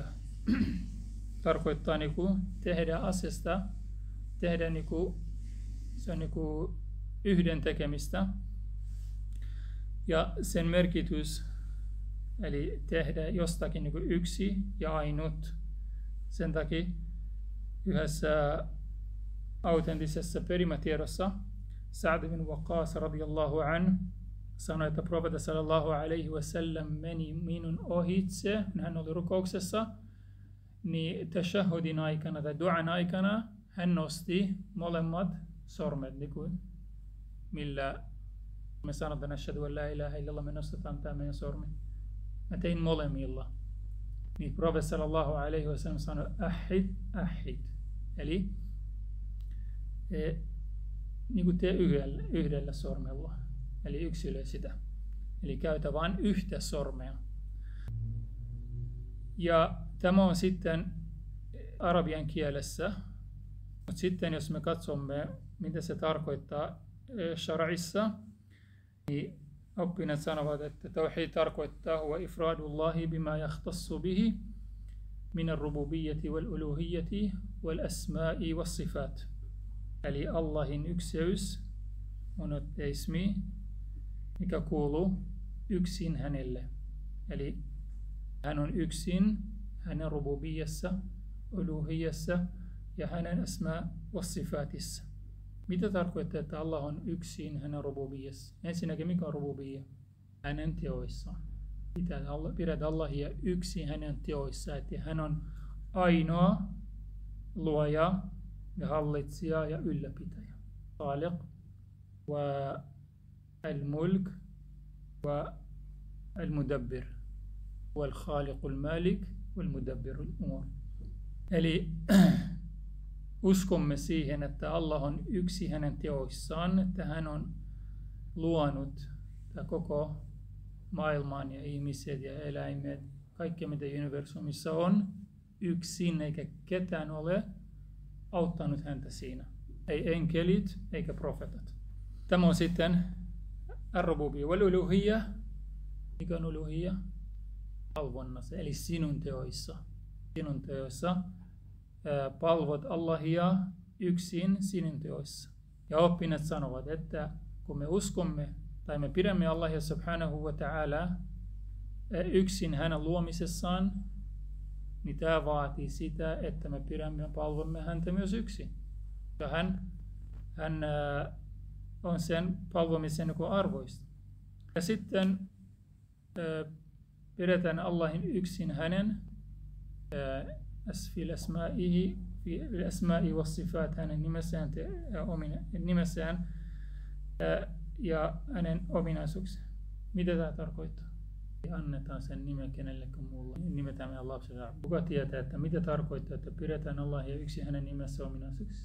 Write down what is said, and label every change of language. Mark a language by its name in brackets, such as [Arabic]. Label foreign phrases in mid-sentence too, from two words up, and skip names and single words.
[Finnish] Tarkoittaa tehdä asiasta, se on yhden tekemistä. Ja sen merkitys, eli tehdä jostakin yksi ja ainut. Sen takia yhdessä autenttisessa perimätiedossa Sa'd bin Waqqas [Arabic] رضي الله عنه [Finnish] sanoi, että profeetta [Arabic] صلى الله عليه وسلم [Finnish] meni minun ohitse, hän oli rukouksessa, niin tashahhudin aikana tai duan aikana hän nosti molemmat sormet, millä me sanotaan, [Arabic] أشهد أن لا إله إلا الله, [Finnish] me nostetaan tämä meidän sormi. Mä tein molemmilla. Niin profeetta [Arabic] صلى الله عليه وسلم [Finnish] sanoi, ahid. Eli tee yhdellä sormella. Eli yksilö sitä. Eli käytä vain yhtä sormea. Ja tämä on sitten arabian kielessä. Mutta sitten jos me katsomme, mitä se tarkoittaa shar'issa, niin oppineet sanovat, että tauhid tarkoittaa [Arabic] هو إفراد الله بما يختص به من الربوبية والألوهية والأسماء والصفات. [Finnish] Eli Allahin ykseys, monoteismi, mikä kuuluu yksin hänelle. Eli hän on yksin hänen rububiyyassa, uluhiyyassa ja hänen [Arabic] أسماء والصفات. [Finnish] Mitä tarkoittaa, että Allah on yksin hänen rububiyyassa? Ensinnäkin, mikä on rububiyya? Hänen teoissaan. Pidät Allahia yksin hänen teoissaan, että hän on ainoa luoja ja hallitsija ja ylläpitäjä. [Arabic] خالق والملك والمدبر. والخالق المالك والمدبر الأمور. [Finnish] Eli uskomme siihen, että Allah on yksi hänen teoissaan, että hän on luonut koko maailman ja ihmiset ja eläimet, kaikki mitä universumissa on, yksin eikä ketään ole auttanut häntä siinä. Ei enkelit eikä profeetat. Tämä on sitten [Arabic] الربوبية والألوهية. [Finnish] Mikä on uluhiyya? Palvonnassa, eli sinun teoissa. Sinun teoissa palvot Allahia yksin sinun teoissa. Ja oppineet sanovat, että kun me uskomme tai me pidämme Allahia [Arabic] سبحانه وتعالى [Finnish] yksin hänen luomisessaan, niin tämä vaatii sitä, että me pidämme ja palvomme häntä myös yksin. Ja hän on sen palvomisen arvoista. Ja sitten pidetään Allahin yksin hänen [Arabic] في الأسماء والصفات, [Finnish] hänen nimessään ja hänen ominaisuuksia. Mitä tämä tarkoittaa? Annetaan sen nimen kenellekään muulle. Nimetään meidän lapselle. Kuka tietää, että mitä tarkoittaa, että pidetään Allahia yksin hänen nimessä ominaisuuksissa?